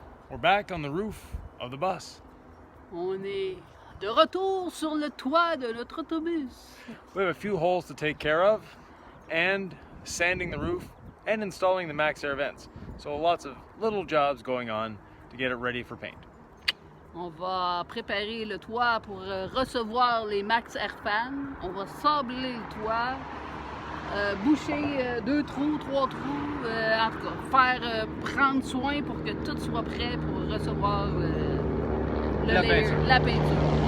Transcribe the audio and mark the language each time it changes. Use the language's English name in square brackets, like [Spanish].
[English] We're back on the roof of the bus. [French] On est de retour sur le toit de notre autobus. [English] We have a few holes to take care of, and sanding the roof, and installing the Maxxair vents. So lots of little jobs going on to get it ready for paint. [French] On va préparer le toit pour recevoir les Maxxair fans. On va sabler le toit, boucher 2 trous, 3 trous, en tout cas, prendre soin pour que tout soit prêt pour recevoir la peinture.